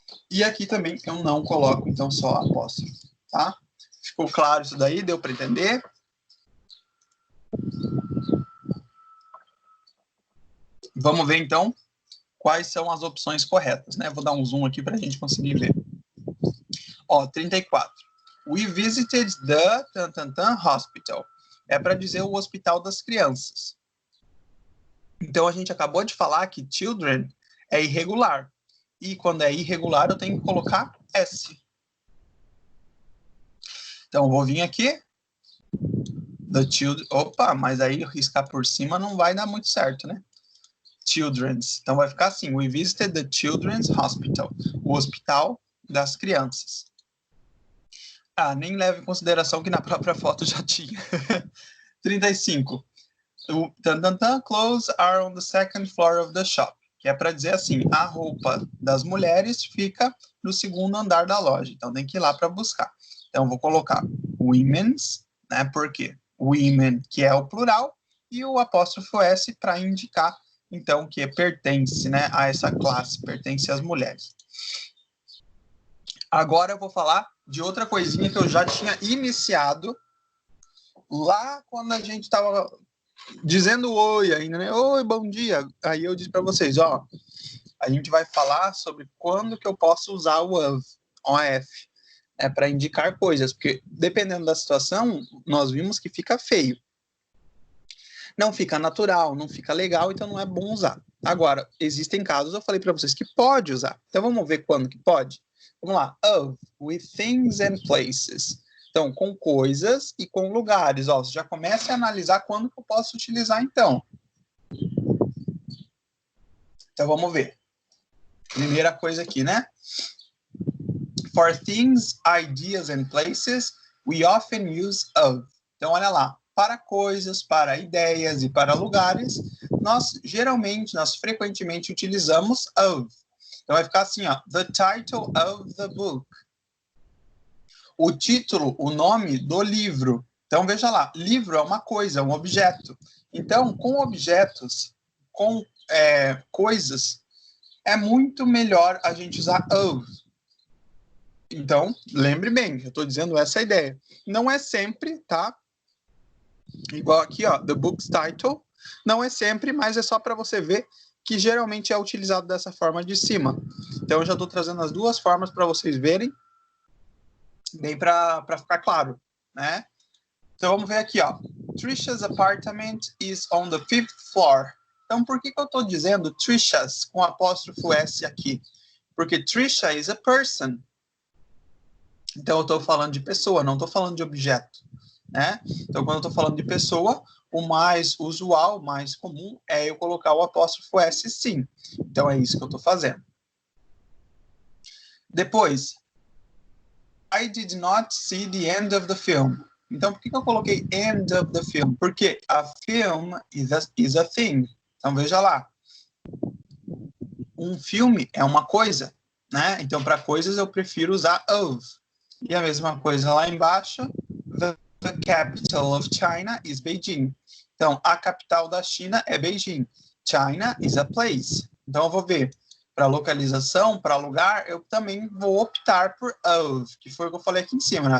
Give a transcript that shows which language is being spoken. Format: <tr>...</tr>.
<pt>E aqui também eu não coloco, então, só apóstrofo, tá? Ficou claro isso daí? Deu para entender? Vamos ver, então, quais são as opções corretas, né? Vou dar um zoom aqui para a gente conseguir ver. Ó, 34.</pt> <en>We visited the hospital.</en> <pt>É para dizer o hospital das crianças. Então, a gente acabou de falar que children é irregular. E quando é irregular, eu tenho que colocar S. Então, vou vir aqui.</pt> <en>The children.</en> <pt>Opa, mas aí riscar por cima não vai dar muito certo, né? Children's. Então, vai ficar assim.</pt> <en>We visited the children's hospital.</en> <pt>O hospital das crianças. Ah, nem leve em consideração que na própria foto já tinha. 35.</pt> <en>Clothes are on the second floor of the shop.</en> <pt>Que é para dizer assim, a roupa das mulheres fica no segundo andar da loja. Então, tem que ir lá para buscar. Então, vou colocar women's, né? Por quê? Women, que é o plural, e o apóstrofo S para indicar, então, que pertence, né, a essa classe, pertence às mulheres. Agora eu vou falar de outra coisinha que eu já tinha iniciado lá quando a gente estava dizendo oi ainda, né? Oi, bom dia. Aí eu disse para vocês, ó, a gente vai falar sobre quando que eu posso usar o OF, para indicar coisas, porque dependendo da situação, nós vimos que fica feio. Não fica natural, não fica legal, então não é bom usar. Agora, existem casos, eu falei para vocês, que pode usar. Então vamos ver quando que pode? Vamos lá.</pt> <en>Of, with things and places.</en> <pt>Então, com coisas e com lugares. Ó, você já começa a analisar quando que eu posso utilizar, então. Então, vamos ver. Primeira coisa aqui, né?</pt> <en>For things, ideas and places, we often use of.</en> <pt>Então, olha lá. Para coisas, para ideias e para lugares, nós frequentemente utilizamos of. Então, vai ficar assim, ó.</pt> <en>The title of the book.</en> <pt>O título, o nome do livro. Então, veja lá, livro é uma coisa, um objeto. Então, com objetos, com coisas, é muito melhor a gente usar of. Então, lembre bem, eu estou dizendo essa ideia. Não é sempre, tá? Igual aqui, ó,</pt> <en>the book's title.</en> <pt>Não é sempre, mas é só para você ver que geralmente é utilizado dessa forma de cima. Então, eu já estou trazendo as duas formas para vocês verem, bem para ficar claro, né? Então, vamos ver aqui, ó.</pt> <en>Trisha's apartment is on the 5th floor.</en> <pt>Então, por que eu estou dizendo Trisha's com apóstrofo S aqui? Porque</pt> <en>Trisha is a person.</en> <pt>Então, eu estou falando de pessoa, não estou falando de objeto, né? Então, quando eu estou falando de pessoa, o mais usual, o mais comum, é eu colocar o apóstrofo S sim. Então, é isso que eu estou fazendo. Depois,</pt> <en>I did not see the end of the film.</en> <pt>Então, por que eu coloquei</pt> <en>end of the film?</en> <pt>Porque</pt> <en>a film is a thing.</en> <pt>Então, veja lá. Um filme é uma coisa, né? Então, para coisas, eu prefiro usar of. E a mesma coisa lá embaixo.</pt> <en>The capital of China is Beijing.</en> <pt>Então, a capital da China é Beijing.</pt> <en>China is a place.</en> <pt>Então, eu vou ver. Para localização, para lugar, eu também vou optar por of, que foi o que eu falei aqui em cima, né?</pt>